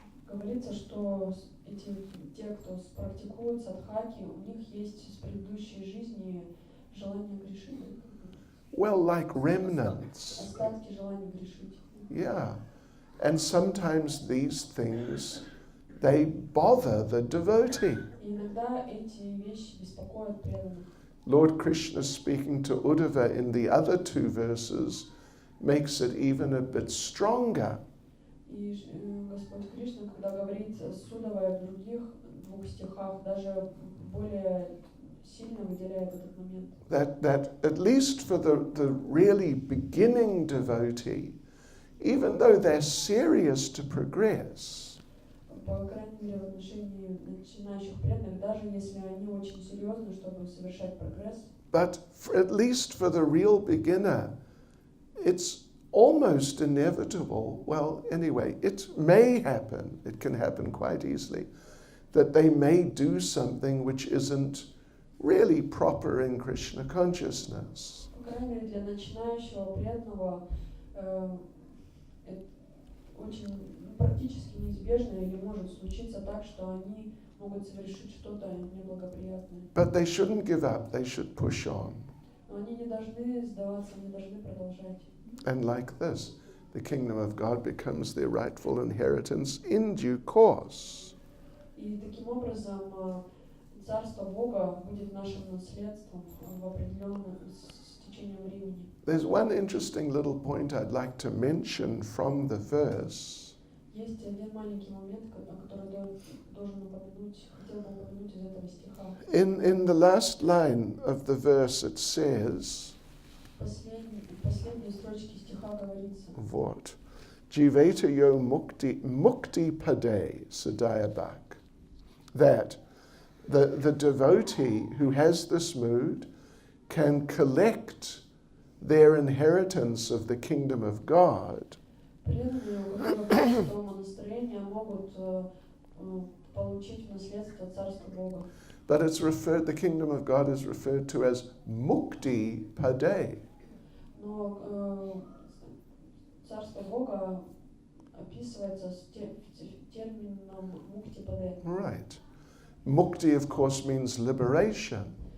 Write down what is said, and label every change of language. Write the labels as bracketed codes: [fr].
[ru] Говорится, что те, кто практикует садхаки, у них есть с предыдущей жизни желание грешить. [en] Well, like remnants. [ru] Остатки желания грешить. [en] Yeah. And sometimes these things, they bother the devotee. [ru] И иногда эти вещи беспокоят преданных. [en] Lord Krishna, speaking to Uddhava in the other two verses, makes it even a bit stronger. [ru] И Господь Кришна, когда говорит с Уддавой в других двух стихах, даже более сильно выделяет этот момент. [en] That at least for the really beginning devotee, even though they're serious to progress, [ru] По крайней мере, в отношении начинающих преданных, даже если они очень серьезны, чтобы совершать прогресс, [en] but at least for the real beginner, it's almost inevitable. Well, anyway, it may happen, it can happen quite easily, that they may do something which isn't really proper in Krishna consciousness. [ru] по крайней мере, для начинающего преданного очень практически неизбежно или может случиться так, что они могут совершить что-то неблагоприятное. [en] But they shouldn't give up, they should push on. [ru] Но они не должны сдаваться, они должны продолжать. [en] And like this, the kingdom of God becomes their rightful inheritance in due course. [ru] И таким образом Царство Бога будет нашим наследством в определенном с течением времени. [en] There's one interesting little point I'd like to mention from the verse. [ru] Есть один маленький момент, который должен упомянуть, хотел бы упомянуть из этого стиха. [en] In the last line of the verse it says, [ru] Последней строчке стиха говорится: [sa] what? Jiveta yo mukti pade sadayabak. [en] That the devotee who has this mood can collect their inheritance of the kingdom of God. [ru] Преданные, у которых такого настроения, могут получить в наследство Царство Бога. [en] But it's referred, the kingdom of God is referred to as mukti pade. [ru] Но Царство Бога описывается термином мукти-паде. [en] Right. Mukti, of course, means liberation.